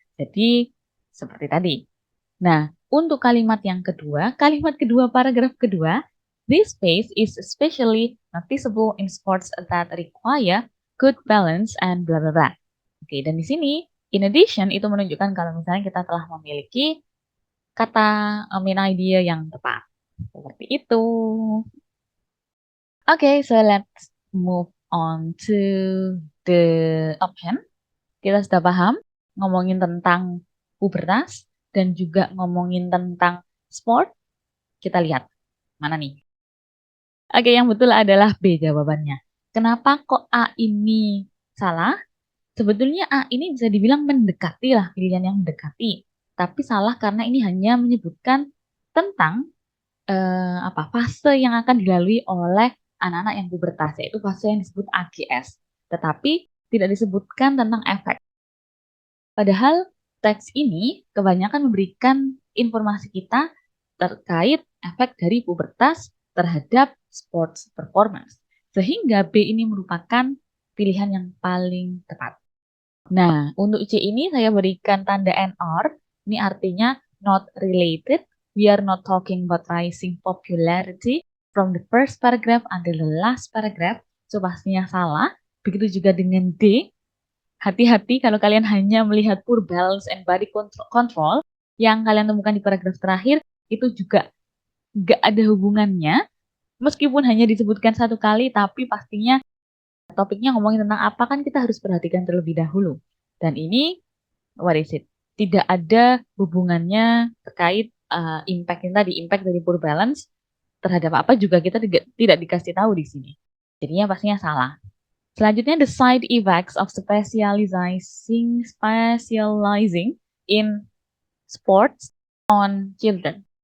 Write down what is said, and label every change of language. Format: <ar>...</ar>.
<id>Jadi seperti tadi. Nah, untuk kalimat kedua, paragraf kedua,</id> <en>this phase is especially noticeable in sports that require good balance and bla bla bla.</en> <id>Oke, dan di sini</id> <en>in addition</en> <id>itu menunjukkan kalau misalnya kita telah memiliki kata main idea yang tepat. Seperti itu.</id> <en>Oke, so let's move on to the option.</en> <id>Kita sudah paham ngomongin tentang pubertas dan juga ngomongin tentang sport. Kita lihat mana nih? Oke, yang betul adalah B jawabannya. Kenapa kok A ini salah? Sebetulnya A ini bisa dibilang mendekati lah, pilihan yang mendekati. Tapi salah karena ini hanya menyebutkan tentang fase yang akan dilalui oleh anak-anak yang pubertas, yaitu fase yang disebut AGS. Tetapi tidak disebutkan tentang efek. Padahal teks ini kebanyakan memberikan informasi kita terkait efek dari pubertas terhadap sports performance. Sehingga B ini merupakan pilihan yang paling tepat. Nah, untuk C ini saya berikan tanda NR. Ini artinya</id> <en>not related. We are not talking about rising popularity from the first paragraph until the last paragraph. So</en> <id>pastinya salah. Begitu juga dengan D. Hati-hati kalau kalian hanya melihat</id> <en>poor balance and body control</en> <id>yang kalian temukan di paragraf terakhir, itu juga nggak ada hubungannya. Meskipun hanya disebutkan satu kali, tapi pastinya topiknya ngomongin tentang apa kan kita harus perhatikan terlebih dahulu. Dan ini,</id> <en>what is it?</en> <id>Tidak ada hubungannya terkait impact tadi, impact dari poor balance terhadap apa juga kita tidak dikasih tahu di sini. Jadinya pastinya salah. Selanjutnya,</id> <en>the side effects of specializing in sports on children.</en>